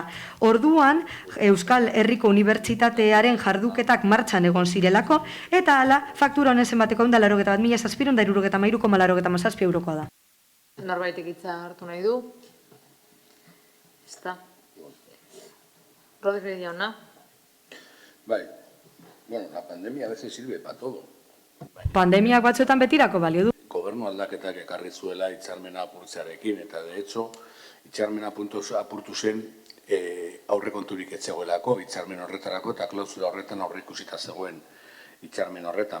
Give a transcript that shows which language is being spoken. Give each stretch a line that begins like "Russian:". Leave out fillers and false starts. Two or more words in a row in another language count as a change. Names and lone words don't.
Basque: Orduan, Euskal Herriko Unibertsitatearen jarduketak martxan egon zirelako, eta hala, faktura honen zenbateko 181.763,87 eurokoa da. Norbaitek hitza hartu nahi du? Ezta. Rodríguez jauna. Bai, bueno,
Spanish: la pandemia a veces sirve para todo.
Basque: Pandemiak batzuetan betirako balio du. Gobernu aldaketak ekarri zuela hitzarmena apurtzearekin, eta
Spanish: de hecho,
Basque: hitzarmena apurtu zen aurrekonturik ez zegoelako, hitzarmen horretarako, eta klausula horretan aurreikusita zegoen hitzarmen horretan.